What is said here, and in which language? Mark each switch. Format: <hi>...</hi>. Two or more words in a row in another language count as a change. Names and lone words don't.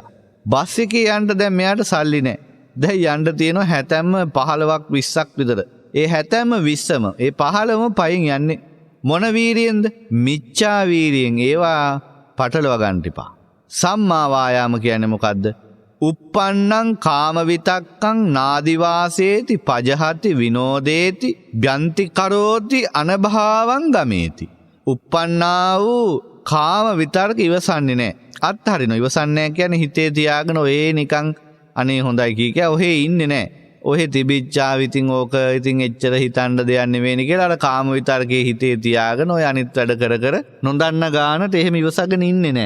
<si>බස් එකේ යන්න දැන් මෙයාට සල්ලි නැහැ. දැන් යන්න තියෙනවා හැතැම්ම 15ක් 20ක් විතර. ඒ හැතැම්ම 20ම ඒ 15ම පයින් යන්නේ මොන වීරියෙන්ද? මිච්ඡා වීරියෙන්. ඒවා පටලවා ගන්න එපා.</si> <pi>සම්මා වායාම</pi> <si>කියන්නේ මොකද්ද?</si> <pi>uppannං කාම විතක්කං නාදිවාසේති පජහති විනෝදේති බ්‍යන්ති කරෝති අනභාවං ගමේති.</pi> <si>uppannා වූ කාම විතර්ක ඉවසන්නේ නැහැ. අත්හරිනවා. ඉවසන්නේ නැහැ කියන්නේ හිතේ තියාගෙන ඔය නිකන් අනේ හොඳයි කිය ඔහේ ඉන්නේ නැහැ. ඔහෙ තිබිච්චාව ඉතින් ඕක ඉතින් එච්චර හිතන්න දෙයක් නෙවෙයි කියලා අර කාම විතර්කයේ හිතේ තියාගෙන ඔය අනිත් වැඩ කර කර නොදන්න ගානට එහෙම ඉවසගෙන ඉන්නේ නැහැ.</si>